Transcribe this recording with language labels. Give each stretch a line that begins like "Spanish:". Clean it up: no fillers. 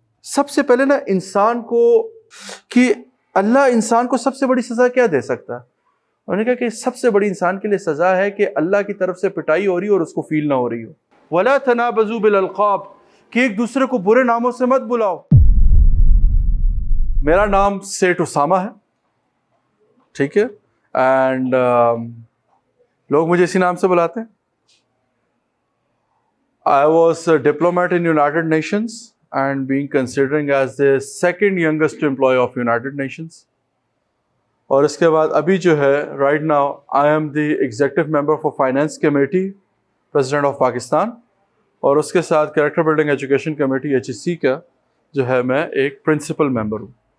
Urdu: سب سے پہلے نا انسان کو کہ اللہ انسان کو سب سے بڑی سزا کیا دے سکتا ہے؟ انہوں نے کہا کہ سب سے بڑی انسان کے لیے سزا ہے کہ اللہ کی طرف سے پٹائی ہو رہی ہو اور اس کو فیل نہ ہو رہی ہو.
Arabic: وَلَا تَنَابَزُوا بِالْأَلْقَابِ,
Urdu: کہ ایک دوسرے کو برے ناموں سے مت بلاؤ. میرا نام سیٹھ اسامہ ہے, ٹھیک ہے, اینڈ لوگ مجھے اسی نام سے بلاتے ہیں.
English: I was a diplomat in United Nations and being considering as the second youngest employee of United Nations.
Urdu: اور اس کے بعد ابھی جو ہے
English: right now I am the executive member for Finance Committee, President of Pakistan,
Urdu: اور اس کے ساتھ
English: Character Building Education Committee HEC
Urdu: کا جو ہے میں ایک پرنسپل ممبر ہوں.